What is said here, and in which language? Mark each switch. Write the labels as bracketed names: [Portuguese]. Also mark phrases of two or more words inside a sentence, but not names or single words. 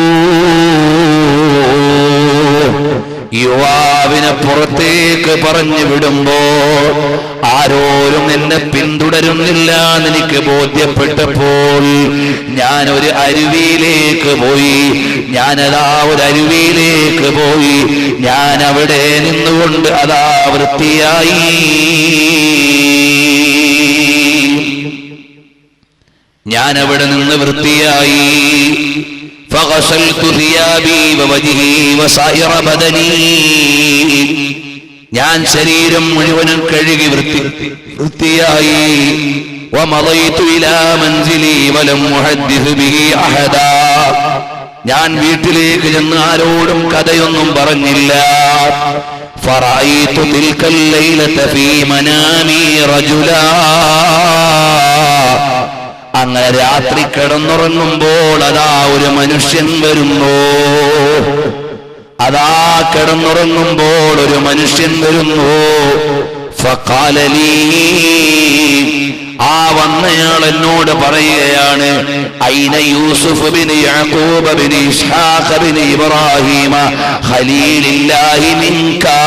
[Malayalam] യുവാവിനെ പുറത്തേക്ക് പറഞ്ഞു വിടുമ്പോ ആരോരും എന്നെ പിന്തുടരുന്നില്ല എന്ന് എനിക്ക് ബോധ്യപ്പെട്ടപ്പോൾ ഞാനൊരു അരുവിയിലേക്ക് പോയി. ഞാനതാ ഒരു അരുവിയിലേക്ക് പോയി. ഞാൻ അവിടെ നിന്നുകൊണ്ട് അതാ വൃത്തിയായി. ഞാനവിടെ നിന്ന് വൃത്തിയായി. [Arabic] فغسلت ثيابي ووجهي وسائر بدني. [Malayalam] ഞാൻ ശരീരം മുഴുവനും കഴുകി വൃത്തിയായി. [Arabic] ومضيت إلى منزلي ولم أحدث به أحدا. [Malayalam] ഞാൻ വീട്ടിലേക്ക് ചെന്ന് ആരോടും കഥയൊന്നും പറഞ്ഞില്ല. [Arabic] فرأيت تلك الليلة في منامي رجلا. [Malayalam] അങ്ങനെ രാത്രി കിടന്നുറങ്ങുമ്പോൾ അതാ ഒരു മനുഷ്യൻ വരുന്നു. അതാ കിടന്നുറങ്ങുമ്പോൾ ഒരു മനുഷ്യൻ വരുന്നു. [Arabic] فقال لي, [Malayalam] ആ വന്നയാൾ എന്നോട് പറയുകയാണ്, [Arabic] أين يوسف بن يعقوب بن إسحاق بن إبراهيم خليل الله منك.